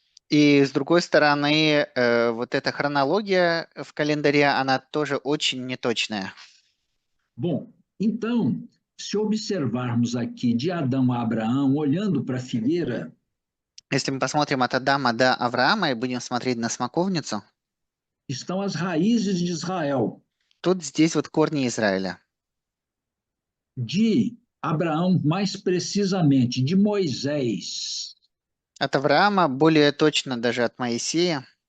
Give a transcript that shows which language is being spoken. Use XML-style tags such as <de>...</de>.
<ru>И с другой стороны, вот эта хронология в календаре, она тоже очень неточная.</ru> <pt>Bom, então, se observarmos aqui de Adão a Abraão, olhando para a figueira,</pt> <ru>Если мы посмотрим от Адама до Авраама и будем смотреть на смоковницу,</ru> <pt>estão as raízes de Israel.</pt> <ru>тут здесь вот корни Израиля.</ru> <pt>De Abraão, mais precisamente, de Moisés.</pt> <ru>От Авраама, более точно даже от Моисея,</ru>